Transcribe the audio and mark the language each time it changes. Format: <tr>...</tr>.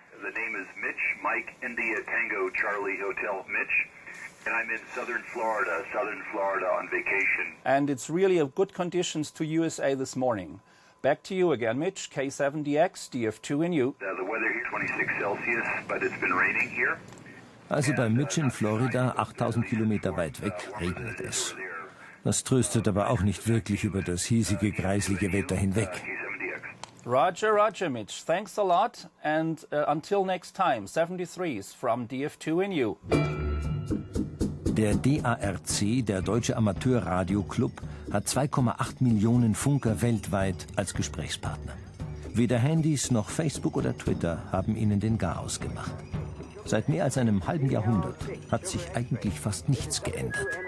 <en>The name is Mitch, Mike, India, Tango, Charlie, Hotel, Mitch. And I'm in southern Florida on vacation. And it's really of good conditions to USA this morning. Back to you again, Mitch. K7DX, DF2 in you. The weather here 26 Celsius, but it's been raining here.</en> <de>Also bei Mitch in Florida, 8000 Kilometer weit weg, regnet es. Das tröstet aber auch nicht wirklich über das hiesige, greislige Wetter hinweg.</de> <en>Roger, Mitch. Thanks a lot. And until next time, 73s from DF2 in you.</en> <de>Der DARC, der Deutsche Amateurradio-Club, hat 2,8 Millionen Funker weltweit als Gesprächspartner. Weder Handys noch Facebook oder Twitter haben ihnen den Garaus gemacht. Seit mehr als einem halben Jahrhundert hat sich eigentlich fast nichts geändert.</de>